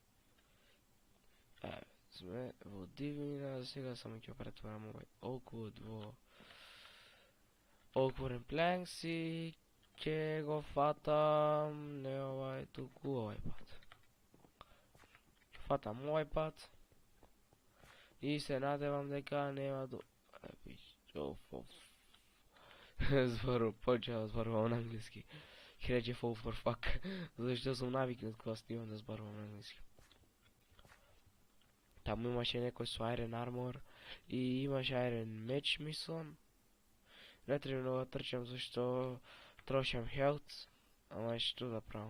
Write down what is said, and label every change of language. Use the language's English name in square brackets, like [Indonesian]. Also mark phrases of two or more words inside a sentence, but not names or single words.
[Macedonian] Сме во Дивина, сега само ќе претворам овој Oakwood во Oakwood Planks и ќе го фатам не овај, туку овај пат. Ќе фатам овај пат и се надевам дека нема зборувам на англиски. Ќе рече [English] fall for fuck, [Macedonian] зашто сум навикнат кога снимам да зборувам на англиски. Таму имаше некој со Iron Armor и имаше Iron меч, мислам. Не треба да трчам зашто трошам health, ама што да правам.